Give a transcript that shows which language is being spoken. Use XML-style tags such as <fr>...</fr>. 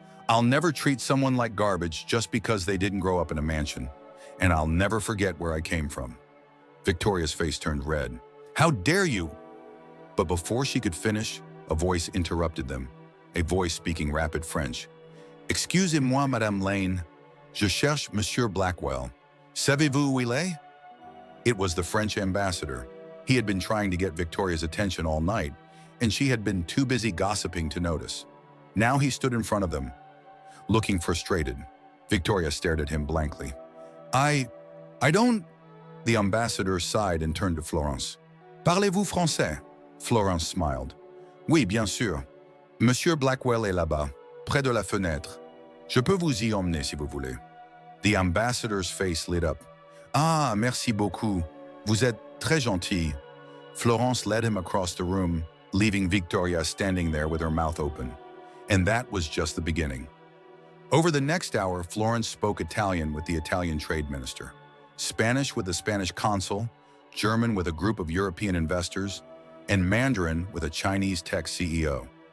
<en>I'll never treat someone like garbage just because they didn't grow up in a mansion. And I'll never forget where I came from. Victoria's face turned red. How dare you? But before she could finish, a voice interrupted them. A voice speaking rapid French.</en> <fr>Excusez-moi, Madame Lane. Je cherche Monsieur Blackwell. Savez-vous où il est?</fr> <en>It was the French ambassador. He had been trying to get Victoria's attention all night, and she had been too busy gossiping to notice. Now he stood in front of them, looking frustrated. Victoria stared at him blankly. I don't... The ambassador sighed and turned to Florence.</en> <fr>Parlez-vous français?</fr> <en>Florence smiled.</en> <fr>Oui, bien sûr. Monsieur Blackwell est là-bas, près de la fenêtre. Je peux vous y emmener si vous voulez.</fr> <en>The ambassador's face lit up.</en> <fr>Ah, merci beaucoup. Vous êtes très gentil.</fr> <en>Florence led him across the room, leaving Victoria standing there with her mouth open. And that was just the beginning. Over the next hour, Florence spoke Italian with the Italian trade minister, Spanish with the Spanish consul, German with a group of European investors, and Mandarin with a Chinese tech CEO.</en>